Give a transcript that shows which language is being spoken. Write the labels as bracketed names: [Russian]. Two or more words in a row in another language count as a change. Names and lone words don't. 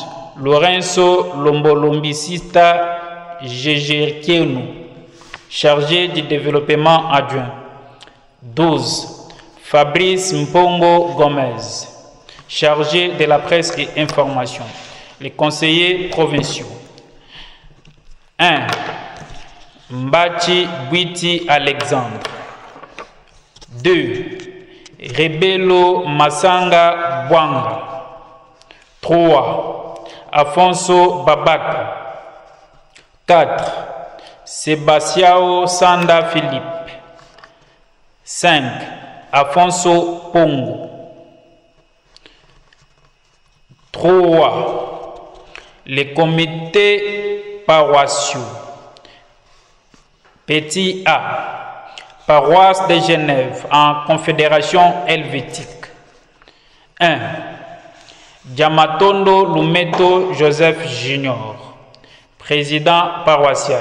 [French] Lorenzo Lombolombicista Jejerkienu, chargé du développement adjoint. 12. Fabrice Mpongo Gomez, chargé de la presse et information. Les conseillers provinciaux. 1. Mbachi Bwiti Alexandre. 2. Rebelo Masanga Bwanga. 3. Afonso Babaka. 4. Sebastiao Sanda Philippe. 5. Afonso Pongo. 3. Les comités paroissiaux. Petit A. Paroisse de Genève en Confédération helvétique. 1. Diamatondo Lumeto Joseph Junior, président paroissial.